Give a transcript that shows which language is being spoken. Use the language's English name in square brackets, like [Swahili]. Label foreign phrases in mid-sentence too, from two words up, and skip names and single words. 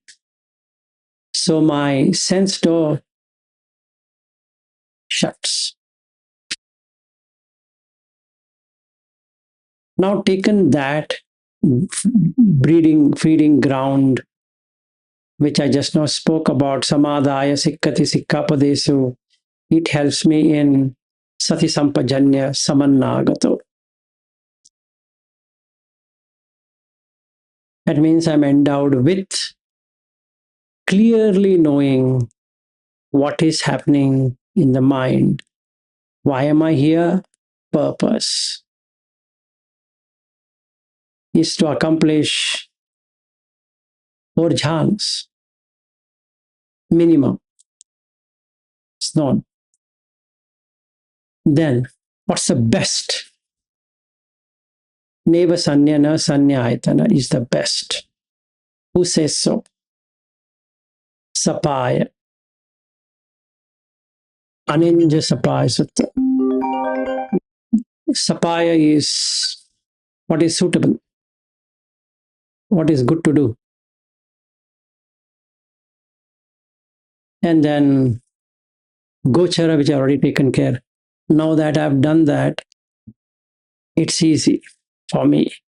[English] So my sense door shuts. Now, taken that breeding, feeding ground, which I just now spoke about, [Pali] samadhaya sikkati sikkapadesu, [English] it helps me in [Pali] sati sampajanya samannagato. [English] That means I'm endowed with clearly knowing what is happening in the mind. Why am I here? Purpose is to accomplish four jhanas minimum. It's known. Then, what's the best? [Pali] Neva Sanya na Sanya Ayatana [English] is the best. Who says so? Sapaya. Aninja Sapaya Sutta. Sapaya is what is suitable, what is good to do. And then Gochara, which I've already taken care. Now that I've done that, it's easy for me.